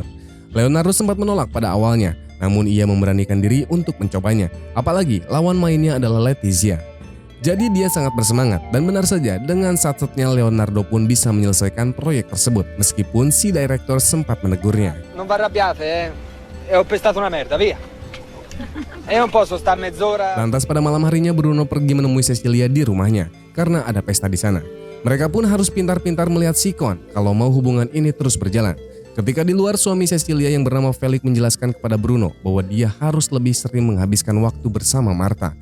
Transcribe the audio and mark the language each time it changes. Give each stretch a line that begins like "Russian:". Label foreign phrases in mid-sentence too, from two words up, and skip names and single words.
Indonesian: Leonardo sempat menolak pada awalnya, namun ia memberanikan diri untuk mencobanya, apalagi lawan mainnya adalah Letizia. Jadi dia sangat bersemangat dan benar saja dengan satsetnya Leonardo pun bisa menyelesaikan proyek tersebut meskipun si direktur sempat menegurnya.
Italian: Non vi arrabbiate, ho pestato una merda, via. Non posso stare mezz'ora.
Indonesian: Lantas pada malam harinya Bruno pergi menemui Cecilia di rumahnya karena ada pesta di sana. Mereka pun harus pintar-pintar melihat sikon kalau mau hubungan ini terus berjalan. Ketika di luar, suami Cecilia yang bernama Felix menjelaskan kepada Bruno bahwa dia harus lebih sering menghabiskan waktu bersama Martha.